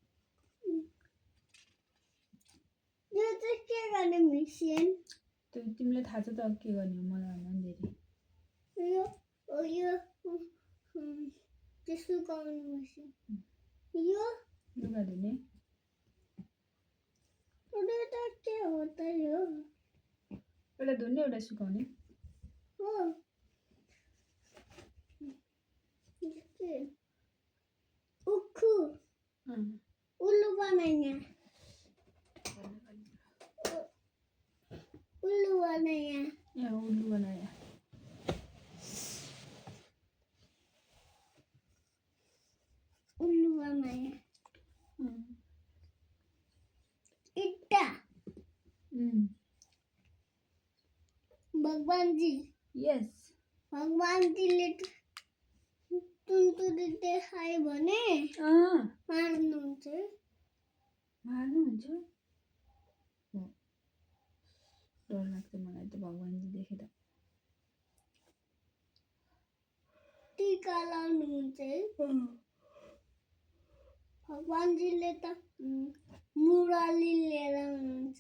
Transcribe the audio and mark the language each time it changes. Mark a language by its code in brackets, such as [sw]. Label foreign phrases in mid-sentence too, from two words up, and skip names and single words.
[ne] त्यो तिमीलाई थाहा छ त के गर्ने हो मलाई भन्दा धेरै लुगा धुने एउटा धुने एउटा सुकाउने [hi] उल्लू बनाया यहाँ उल्लू बनाया इट्टा भगवान जी यस [ne] भगवान जीले तुन्तुरी देखायो भने मार्नुहुन्छ डर लाग्छ मलाई त भगवानजी देखेर टीका लाउनुहुन्छ भगवानजीले त मुरली लिएर हुनुहुन्छ